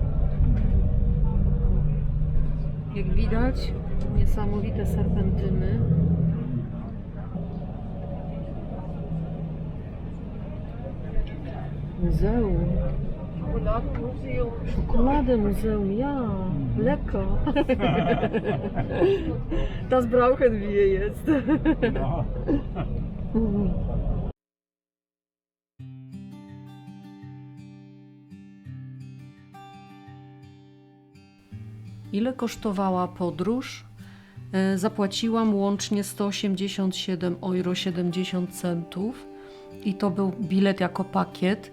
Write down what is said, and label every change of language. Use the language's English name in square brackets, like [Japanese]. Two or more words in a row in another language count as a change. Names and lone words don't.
[Polish] Jak widać, niesamowite serpentyny. Muzeum. Schokoladę muzeum, [German] ja. Lecker. Das brauchen wir jetzt. [Polish] Ile kosztowała podróż? Zapłaciłam łącznie 187,70 € i to był bilet jako pakiet.